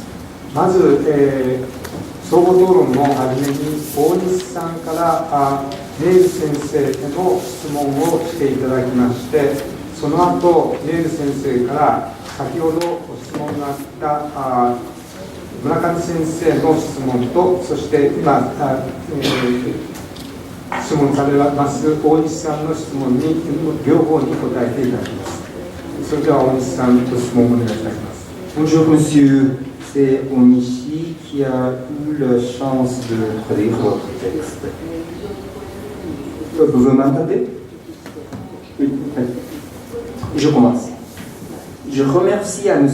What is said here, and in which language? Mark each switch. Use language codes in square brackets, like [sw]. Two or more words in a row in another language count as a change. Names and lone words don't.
[ja] まず、総合討論の初めに大西さんからネイル先生への質問をしていただきまして、その後ネイル先生から先ほどご質問があった村上先生の質問と、そして今質問されます大西さんの質問に両方に答えていただきます。それでは大西さん、ご質問をお願いいたします。 [fr] Bonjour Monsieur c'est Onishi qui a eu la chance de traduire votre texte. Vous m'entendez? Oui. Je commence. Je remercie à M.